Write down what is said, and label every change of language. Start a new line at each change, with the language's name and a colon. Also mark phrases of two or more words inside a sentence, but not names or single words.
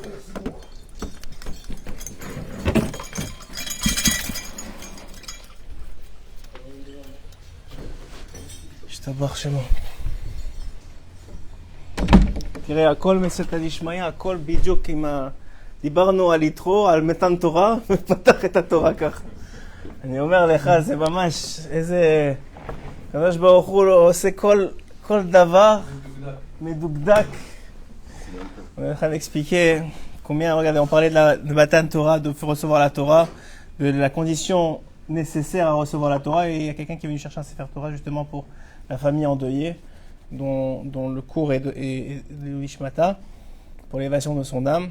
French: Je t'aborde chez moi.
Hebrew: תראה, הכל
Aramaic: מסתא דשמיא,
Hebrew: הכל בדיוק עם ה... דיברנו על יתרו, על מתן תורה, ופתח את התורה כך. אני אומר לך, זה ממש איזה... הקדוש ברוך הוא עושה כל דבר מדוקדק.
French: On est en train d'expliquer combien, regardez, on parlait de
Hebrew: מתן תורה,
French: de recevoir la Torah, de la condition nécessaire à recevoir la Torah, et il y a quelqu'un qui est venu chercher un
Hebrew: ספר תורה
French: justement pour la famille endeuillée, dont le cours est de l'Ishmata, pour l'élévation de son âme.